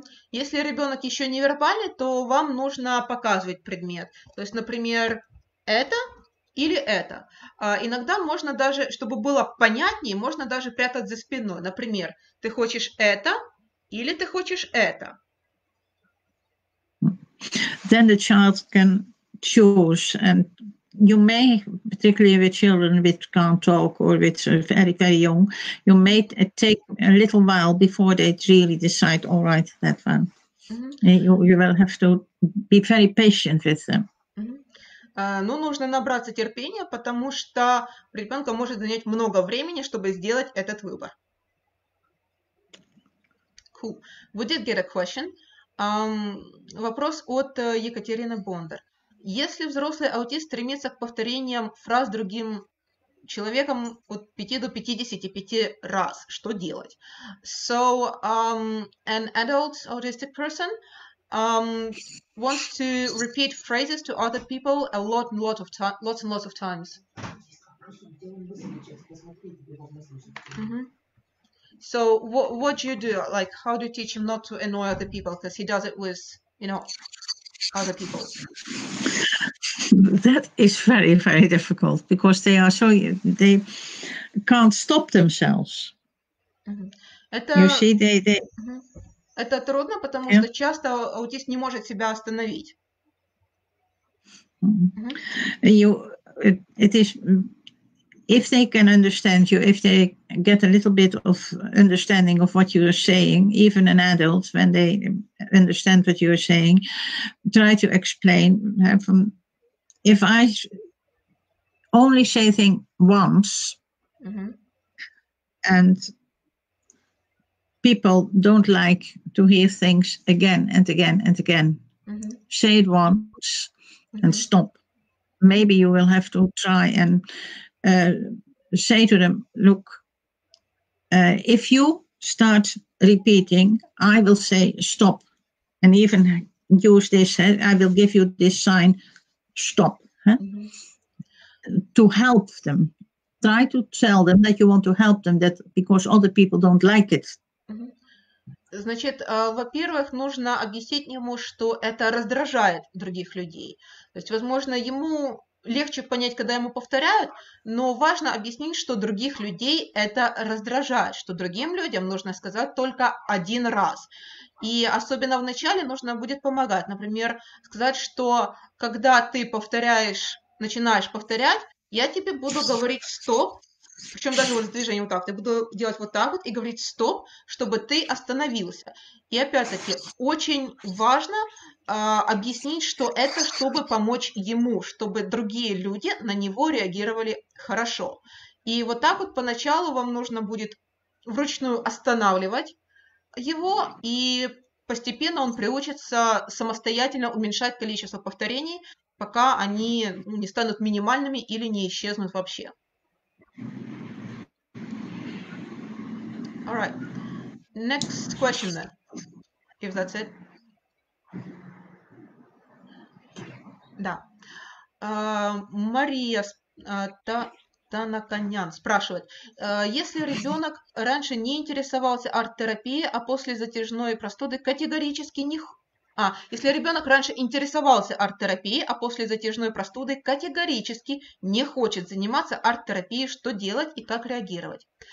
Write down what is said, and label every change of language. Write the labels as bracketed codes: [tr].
[ru] Если ребенок еще не вербальный, то вам нужно показывать предмет. То есть, например, это или это. Иногда можно даже, чтобы было понятнее, можно даже прятать за спиной. Например, ты хочешь это или ты хочешь это. [en] Then the child can choose, and you may, particularly with children which can't talk or which are very, very young, you may take a little while before they really decide, all right, that one. You will have to be very patient with them. [ru] Ну, нужно набраться терпения, потому что ребенка может занять много времени, чтобы сделать этот выбор. [en] Cool. We did get a question. [ru] Вопрос от Екатерины Бондар. Если взрослый аутист стремится к повторениям фраз другим человеком от 5 до 55 раз, что делать? [en] So, an adult autistic person wants to repeat phrases to other people lots and lots of times. So what do you do? Like, how do you teach him not to annoy other people? Because he does it with, other people. That is very, very difficult because they can't stop themselves. You see, [ru] Это трудно, потому что часто аутист не может себя остановить. [en] It is, if they can understand you, if they get a little bit of understanding of what you are saying, even an adult, when they understand what you are saying, try to explain. If I only say things once, and people don't like to hear things again and again and again, say it once and stop. Maybe you will have to try and say to them, look, if you start repeating, I will say stop. And even use this, I will give you this sign, stop. To help them. Try to tell them that you want to help them, that because other people don't like it. [ru] Значит, во-первых, нужно объяснить ему, что это раздражает других людей. То есть, возможно, ему легче понять, когда ему повторяют, но важно объяснить, что других людей это раздражает, что другим людям нужно сказать только один раз. И особенно в начале нужно будет помогать. Например, сказать, что когда ты начинаешь повторять, я тебе буду говорить «стоп», причем даже вот с движением вот так. Я буду делать вот так вот и говорить «стоп», чтобы ты остановился. И опять-таки очень важно объяснить, что это чтобы помочь ему, чтобы другие люди на него реагировали хорошо. И вот так вот поначалу вам нужно будет вручную останавливать его, и постепенно он приучится самостоятельно уменьшать количество повторений пока они не станут минимальными или не исчезнут вообще. [en] All right. Next question then, if that's it. [ru] Да. Мария Танаканян спрашивает, если ребенок раньше не интересовался арт-терапией, а после затяжной простуды категорически не... если ребенок раньше интересовался арт-терапией, а после затяжной простуды категорически не хочет заниматься арт-терапией, что делать и как реагировать?